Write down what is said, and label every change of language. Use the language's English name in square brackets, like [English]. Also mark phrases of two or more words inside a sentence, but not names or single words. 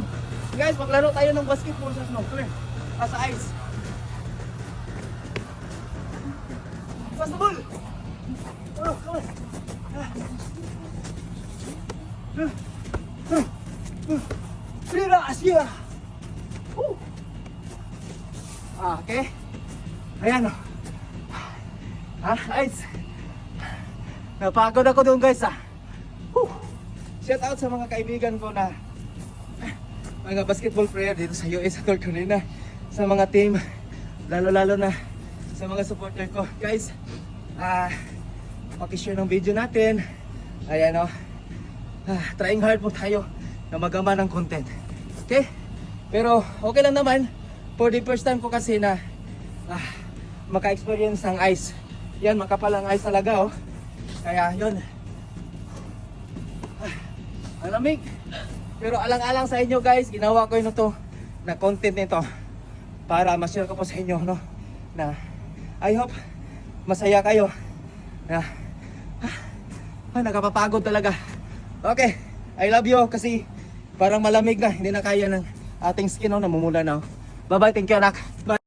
[Filipino] Guys, maglaro tayo ng basketball sa snow. [English] Come here. Sa ice. Pass the ball. Oh, come on. [Filipino] Tira, Asia. [English] Okay. [Filipino] Ayan o. Ice. Napagod ako doon guys [English] Shout out [Filipino] sa mga kaibigan ko na mga [English] basketball player [Filipino] dito sa US at North Carolina, sa mga team, lalo na sa mga supporter ko. Guys, pakishare ng video natin. Ayan [English] trying hard [Filipino] po tayo na magawa ng content. Okay? Pero okay lang naman. [English] For the first time [Filipino] ko kasi na maka-experience ng ice. Yan, makapal ang ice talaga Kaya yun, malamig. Pero alang-alang sa inyo guys, ginawa ko yun na content nito para ma-share ko po sa inyo na [English] I hope [Filipino] masaya kayo na nakapapagod talaga. Okay, [English] I love you [Filipino] kasi parang malamig na, hindi na kaya ng ating skin namumula na. [English] Bye bye, thank you anak. Bye.